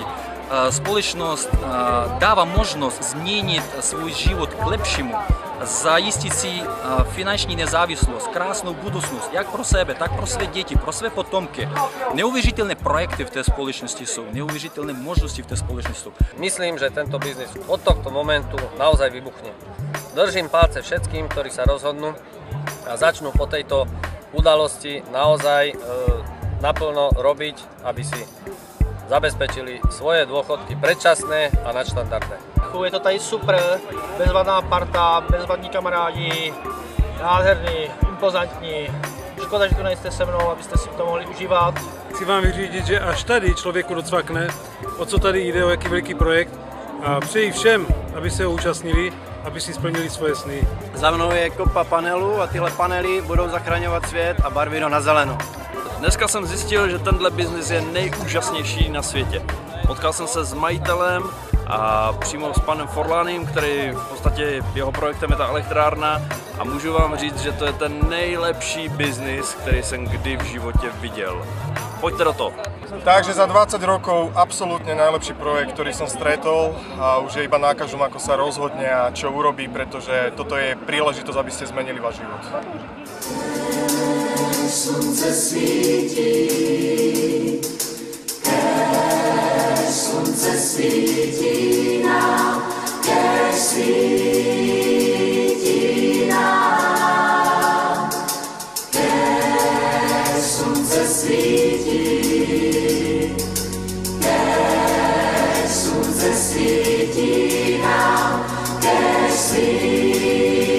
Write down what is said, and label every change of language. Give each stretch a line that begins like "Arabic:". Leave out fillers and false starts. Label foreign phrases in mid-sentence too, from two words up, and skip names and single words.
Czech: Společnost dává možnost změnit svůj život k lepšímu, zajistit si finanční nezávislost, krásnou budoucnost, jak pro sebe, tak pro své děti, pro své potomky. Neuvěřitelné projekty v té společnosti jsou, neuvěřitelné možnosti v té společnosti jsou.
Slovak: Myslím, že tento biznis od tohto momentu naozaj vybuchne. Držím palce všetkým, ktorí sa rozhodnú a začnú po tejto udalosti naozaj naplno robiť, aby si zabezpečili svoje dôchodky predčasné a nadštandardné.
Czech: Je to tady super, bezvadná parta, bezvadní kamarádi, nádherný, impozantní. Škoda, že tu nejste se mnou, abyste si to mohli užívat. Chci vám vyřídit, že až tady člověku docvakne, o co tady jde, o jaký velký projekt, a přeji všem, aby se ho účastnili, aby si splnili svoje sny. Za mnou je kopa panelů a tyhle panely budou zachraňovat svět a barvy na zeleno. Dneska jsem zjistil, že tenhle biznis je nejúžasnější na světě. Potkal jsem se s majitelem a přímo s panem Forlánem, který v podstatě jeho projektem je ta elektrárna, a můžu vám říct, že to je ten nejlepší biznis, který jsem kdy v životě viděl. Pojďte do toho.
Slovak: Takže za 20 rokov absolútne najlepší projekt, ktorý som stretol, a už je iba na každom, ako sa rozhodne a čo urobí, pretože toto je príležitosť, aby ste zmenili váš život.
Czech: Slunce svítí, keď slunce svítí nám, keď svítí nám, keď slunce svítí, keď slunce svítí nám, keď svítí.